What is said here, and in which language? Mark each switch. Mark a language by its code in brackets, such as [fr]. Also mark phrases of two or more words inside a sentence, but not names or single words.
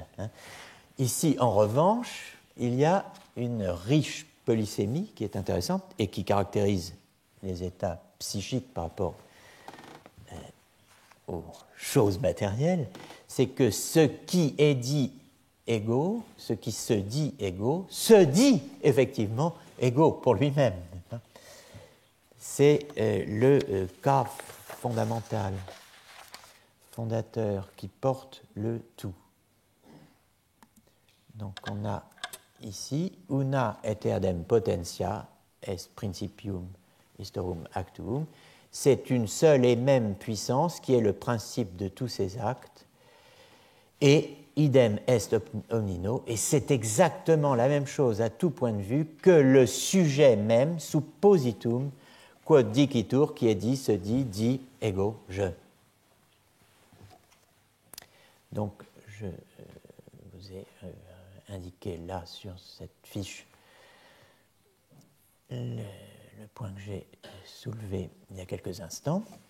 [fr] Ici, en revanche, il y a une riche polysémie qui est intéressante et qui caractérise les états psychiques par rapport aux choses matérielles, c'est que ce qui est dit égaux, ce qui se dit égaux, se dit effectivement égaux pour lui-même. C'est le cas fondamental, fondateur, qui porte le tout. Donc on a ici [la] una et eadem potentia est principium historum actuum. [fr] C'est une seule et même puissance qui est le principe de tous ces actes, [la] et idem est omnino, [fr] et c'est exactement la même chose à tout point de vue que le sujet même, [la] suppositum, quod dicitur, [fr] qui est dit, se dit, dit, ego, je. Donc, je vous ai indiqué là, sur cette fiche, le point que j'ai soulevé il y a quelques instants.